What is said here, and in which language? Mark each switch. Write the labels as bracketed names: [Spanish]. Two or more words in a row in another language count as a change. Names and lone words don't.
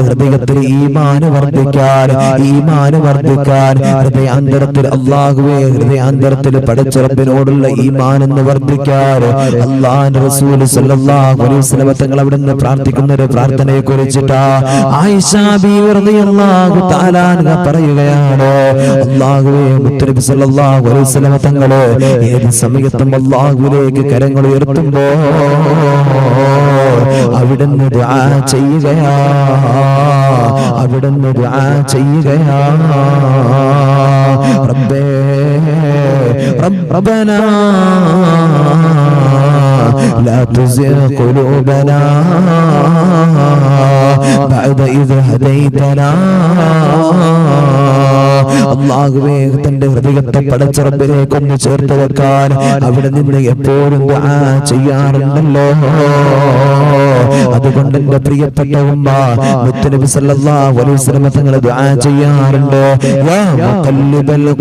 [Malayalam] ഹൃദയത്തിൽ ഈമാൻ വർദ്ധിക്കാൻ ഹൃദയാന്തരത്തിൽ അല്ലാഹുവേ ഹൃദയാന്തരത്തിൽ പടച്ച റബ്ബിനോടുള്ള ഈമാൻ എന്ന് വർദ്ധിക്കാൻ അല്ലാഹുവിന്റെ റസൂൽ [Arabic] صلى الله عليه وسلم [Malayalam] തങ്ങൾ അവിടുന്ന് പ്രാർത്ഥിക്കുന്ന ഒരു പ്രാർത്ഥനയെ കുറിച്ചിട്ടാ ആയിഷ ബീവി [Arabic] رضي الله تعالى عنها [Malayalam] പറയുകയാണ് അല്ലാഹുവേ മുത്തനബി [Arabic] صلى الله عليه وسلم [Malayalam] തങ്ങൾ ഏത് സമയത്തും അല്ലാഹുവിലേക്ക് കരങ്ങൾ ഉയർത്തുമ്പോ അവിടുന്ന് ദുആ ചെയ്യുകയാ റബ്ബേ റബ്ബനാ [Arabic] لا تزغ قلوبنا بعد إذ هديتنا [Malayalam] അല്ലാഹുവേ തന്റെ ഹൃദയത്തെ പടച്ച റബ്ബിലേക്ക് ഒന്ന് ചേർത്ത് വെക്കാൻ അവിടെ നിന്ന് എപ്പോഴും ദുആ ചെയ്യാറുണ്ടല്ലോ അതുകൊണ്ട് എന്റെ പ്രിയപ്പെട്ട ഉമ്മ മുത്തനബി [Arabic] صلى الله عليه وسلم [Malayalam] തങ്ങൾ ദുആ ചെയ്യാറുണ്ട് [Arabic] يا مقلب